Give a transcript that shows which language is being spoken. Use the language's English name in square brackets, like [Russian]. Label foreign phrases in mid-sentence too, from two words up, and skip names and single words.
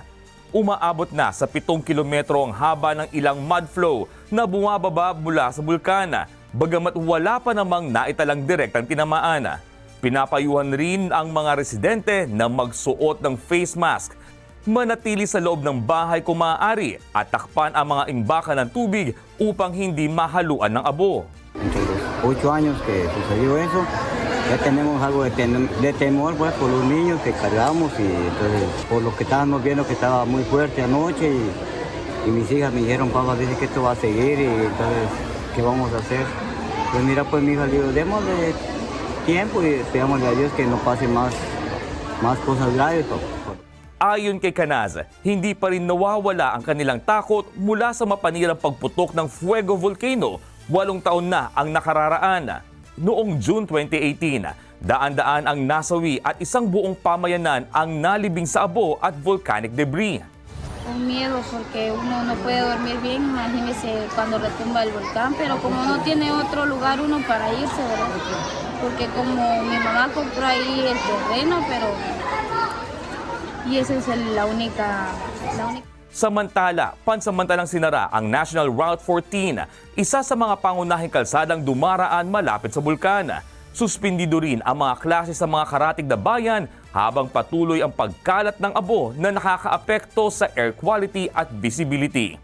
[Filipino] Umaabot na sa 7 kilometro ang haba ng ilang mudflow na bumababa mula sa bulkana, bagamat wala pa namang naitalang direktang tinamaan. Pinapayuhan rin ang mga residente na magsuot ng [English] face mask, [Filipino] manatili sa loob ng bahay kung maaari at takpan ang mga imbakan ng tubig upang hindi mahaluan ng abo. [Spanish] Entre los 8 años que sucedió eso, ya tenemos algo de temor pues, por los niños que cargamos y entonces por lo que estábamos viendo que estaba muy fuerte anoche y mis hijas me dijeron, papá, dice que esto va a seguir y entonces, ¿qué vamos a hacer? Pues mira, pues mi hija le digo, démosle tiempo y pidámosle a Dios que no pase más cosas graves. [Filipino] Ayon kay Canaz, hindi pa rin nawawala ang kanilang takot mula sa mapanirang pagputok ng Fuego Volcano 8 taon na ang nakararaan. Noong June 2018, daan-daan ang nasawi at isang buong pamayanan ang nalibing sa abo at [English] volcanic debris. [Spanish] Con miedo porque uno no puede dormir bien, imagínese cuando retumba el volcán, pero como no tiene otro lugar uno para irse, ¿verdad? Porque como mi mamá compró ahí el terreno, pero y esa es la única. [Filipino] Samantala, pansamantalang sinara ang National Route 14, isa sa mga pangunahing kalsadang dumaraan malapit sa bulkan. Suspindido rin ang mga klase sa mga karatig na bayan habang patuloy ang pagkalat ng abo na nakakaapekto sa [English] air quality [Filipino] at visibility.